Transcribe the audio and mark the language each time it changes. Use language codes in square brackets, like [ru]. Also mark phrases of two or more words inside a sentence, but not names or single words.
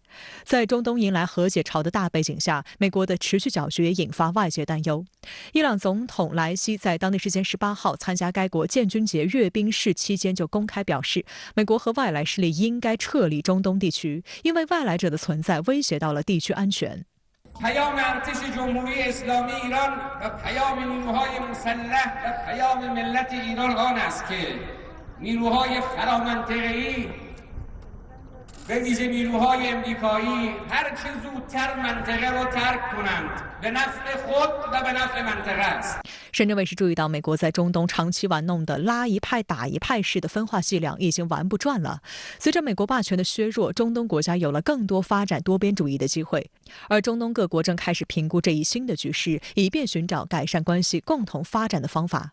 [zh] 在中东迎来和解潮的大背景下，美国的持续搅局也引发外界担忧。伊朗总统莱西在当地时间18号参加该国建军节阅兵式期间就公开表示，美国和外来势力应该撤离中东地区，因为外来者的存在威胁到了地区安全。 [fa] پیام ارتش جمهوری اسلامی ایران و پیام نیروهای مسلح و پیام ملت ایران آن است که نیروهای فرامنطقه‌ای به ویژه نیروهای امریکایی هر چه زودتر منطقه رو ترک کنند به نفع خود و به نفع منطقه است。 [zh] 深圳卫视注意到，美国在中东长期玩弄的拉一派打一派式的分化伎俩已经玩不转了。随着美国霸权的削弱，中东国家有了更多发展多边主义的机会，而中东各国正开始评估这一新的局势，以便寻找改善关系、共同发展的方法。